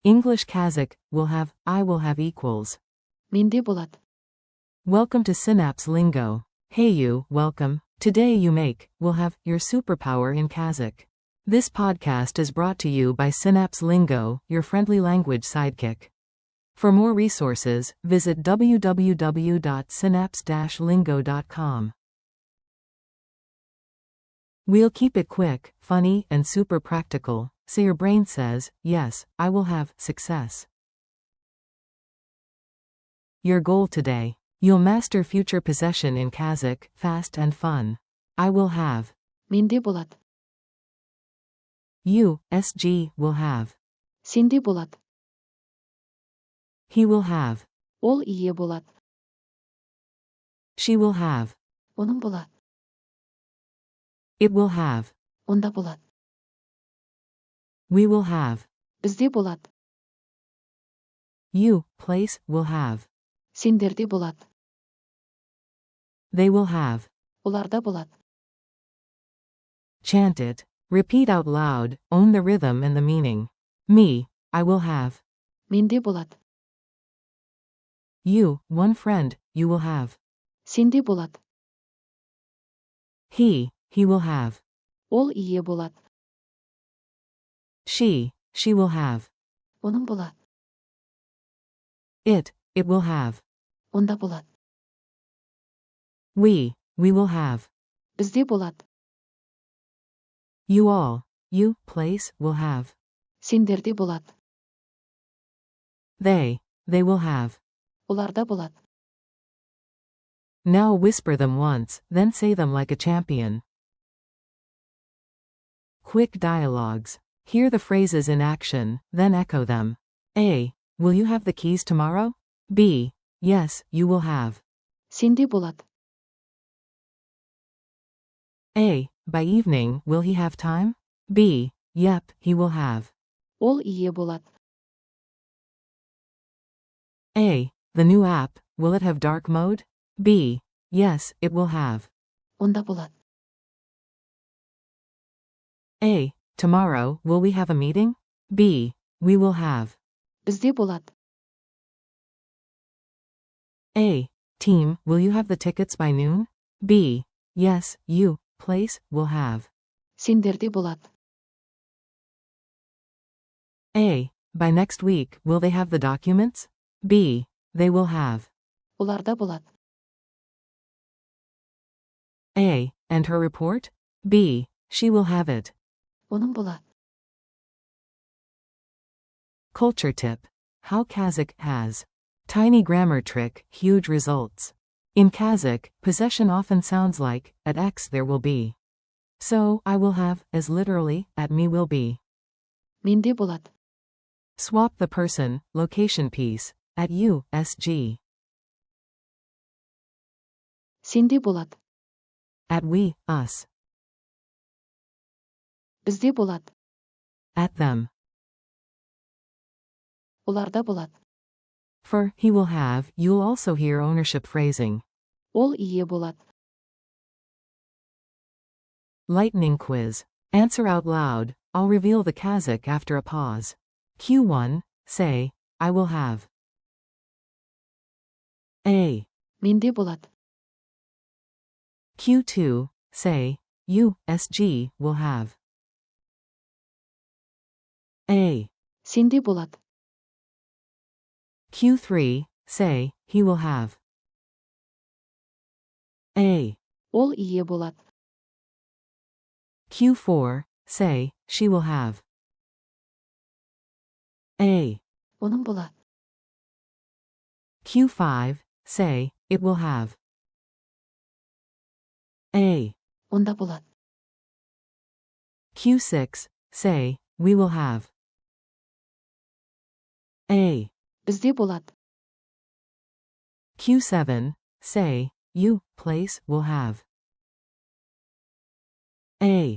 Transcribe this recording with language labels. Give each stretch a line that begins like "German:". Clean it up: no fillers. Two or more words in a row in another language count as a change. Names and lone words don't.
English: English Kazakh will have, I will have equals.
Kazakh: менде болады.
English: Welcome to Synapse Lingo. Hey you, welcome. Today you make, will have, your superpower in Kazakh. This podcast is brought to you by Synapse Lingo, your friendly language sidekick. For more resources, visit www.synapse-lingo.com. We'll keep it quick, funny, and super practical, so your brain says, yes, I will have success. Your goal today. You'll master future possession in Kazakh, fast and fun. I will have.
Kazakh: менде болады.
English: You, SG, will have.
Kazakh: сенде болады.
English: He will have.
Kazakh: ол ие болады.
English: She will have.
Kazakh: оның болады.
English: It will have.
Kazakh: онда болады.
English: We will have.
Kazakh: бізде болады.
English: You, place, will have.
Kazakh: сендерде болады.
English: They will have.
Kazakh: оларда болады.
English: Chant it. Repeat out loud, own the rhythm and the meaning. Me, I will have.
Kazakh: менде болады.
English: You, one friend, you will have.
Kazakh: сенде болады.
English: He will have.
Kazakh: ол ие болады.
English: She will have.
Kazakh: оның болады.
English: It will have.
Kazakh: онда болады.
English: We will have.
Kazakh: бізде болады.
English: You all, you, place, will have.
Kazakh: сендерде болады.
English: They will have.
Kazakh: оларда болады.
English: Now whisper them once, then say them like a champion. Quick dialogues. Hear the phrases in action, then echo them. A. Will you have the keys tomorrow? B. Yes, you will have.
Kazakh: сенде болады.
English: A. By evening, will he have time? B. Yep, he will have.
Kazakh: ол ие болады.
English: A. The new app, will it have dark mode? B. Yes, it will have.
Kazakh: онда болады.
English: A. Tomorrow, will we have a meeting? B. We will have.
Kazakh: бізде болады.
English: A. Team, will you have the tickets by noon? B. Yes, you, place, will have.
Kazakh: сендерде болады.
English: A. By next week, will they have the documents? B. They will have.
Kazakh: оларда болады.
English: A. And her report? B. She will have it.
Kazakh: оның болады.
English: Culture tip. How Kazakh has. Tiny grammar trick, huge results. In Kazakh, possession often sounds like, at X there will be. So, I will have, as literally, at me will be.
Kazakh: менде болады.
English: Swap the person, location piece, at you, SG.
Kazakh: сенде болады.
English: At we, us.
Kazakh: бізде болады.
English: At them.
Kazakh: оларда болады.
English: For he will have, you'll also hear ownership phrasing.
Kazakh: ол ие болады.
English: Lightning quiz. Answer out loud. I'll reveal the Kazakh after a pause. Q1, say, I will have. A.
Kazakh: менде болады.
English: Q2, say, you, SG, will have. A.
Kazakh: сенде болады.
English: Q3, say, he will have. A.
Kazakh: ол ие болады.
English: Q4, say, she will have. A.
Kazakh: оның болады.
English: Q5, say, it will have. A.
Kazakh: онда болады.
English: Q6, say, we will have. A.
Kazakh: бізде болады.
English: Q7, say, you, place, will have. A.